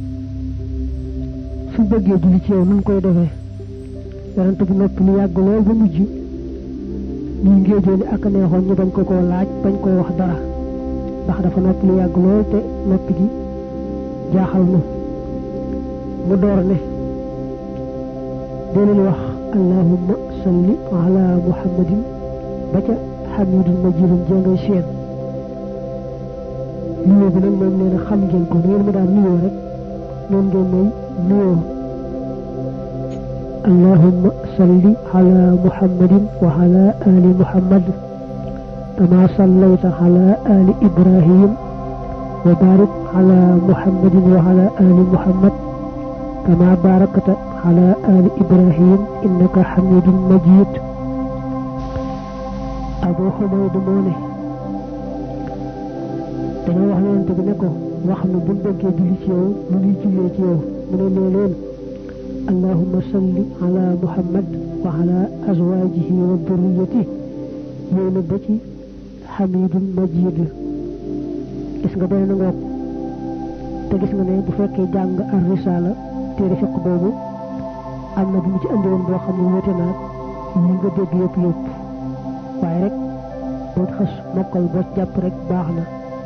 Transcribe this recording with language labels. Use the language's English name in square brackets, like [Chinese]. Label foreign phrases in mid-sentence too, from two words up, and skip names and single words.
[Wolof] su bëggee julli ci yow nun koy defee yonante bi noppi lu yàgg lool ba mujj ñuy ngéejoo ni ak neexoon ñu bañ ko koo laaj bañ koy wax dara ndax dafa noppi lu yàgg lool te noppi gi jaaxal nu mu door ne dee leen wax [Arabic] اللهم صل على محمد [Wolof] ba ca [Arabic] حميد مجيد [Wolof] jengay seen nuyoo bi nag moom nee na xam ngeen ko ngeen ma daan nuyoo rek noonu ngeen may nuyoo [Arabic] اللهم صل على محمد وعلى آل محمد كما صليت على آل إبراهيم وبارك على محمد وعلى آل محمد كما باركت على آل إبراهيم إنك حميد مجيد [Wolof] Abu Humayd moo ne dañoo wax yonent bi ne ko wax nu buñ bëggee julli ci yow nu ñuy jullee ci yow mu ne nee leen [Arabic] اللهم صل على محمد وعلى أزواجه وذريته [Wolof] ñëw na ba ci [Arabic] حميد مجيد [Wolof] gis nga doy na ngoog te gis nga ne bu fekkee jàng ar risala téere fiq boobu am na bu mu ci andiwoon boo xam ne wóote naag yi nga dégg yëpp waaye rek boo xas mokkal boo jàpp rek baax na